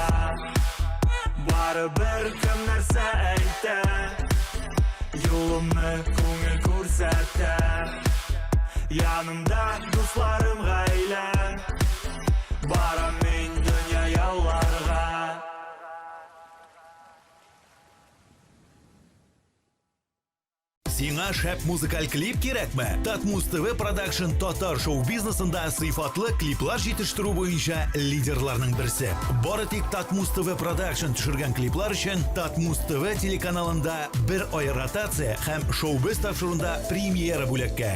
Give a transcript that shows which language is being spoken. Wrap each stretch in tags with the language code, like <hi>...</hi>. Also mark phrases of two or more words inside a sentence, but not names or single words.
<uz>Baribir kim narsa aytar, yo'limni ko'ngil ko'rsatar. Yanimda do'stlarim g'ayla, boramen dunyo yo'llarga.</uz> <tt>Сиңа шәп музыкаль клип кирәкме? Татмус ТВ Продакшн татар шоу-бизнесында сыйфатлы клиплар җитештерү буенча лидерларның берсе. Бары тик Татмус ТВ Продакшн төшергән клиплар өчен Татмус ТВ телеканалында бер ай ротация һәм шоу-биз тапшыруда премьера бүләккә.</tt>